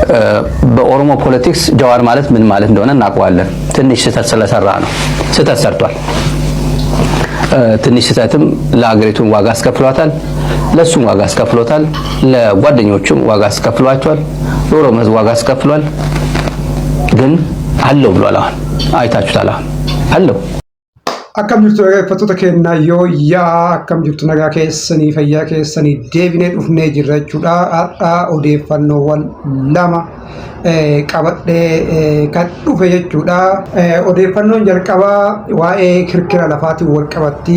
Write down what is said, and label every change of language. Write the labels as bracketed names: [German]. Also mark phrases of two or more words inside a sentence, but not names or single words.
[Amharic] በኦሮሞ ፖለቲክስ ጀዋር ማለት ምን ማለት እንደሆነ እናውቀዋለን። ትንሽ ስህተት ስለሰራ ነው። ስህተት ሰርቷል። ትንሽ ስህተትም ለሀገሪቱን ዋጋ አስከፍሏታል። ለሱም ዋጋ አስከፍሎታል። ለጓደኞቹም ዋጋ አስከፍሏቸዋል። ለኦሮሞ ሕዝብ ዋጋ አስከፍሏል። ግን አለው ብሏል። አሁን አይታችሁታል። አሁን አለው። [Oromo] akkam jirtu dhaggeeffattoota keenya yoo yaa akkam jirtu nagaa keessanii fayyaa keessanii deebinee dhufnee jirra jechuudha. Har'a odeeffannoowwan lama qabadhee kan dhufe jechuudha. Odeeffannoon jalqabaa waa'ee kirkira lafaatiin wal qabatti.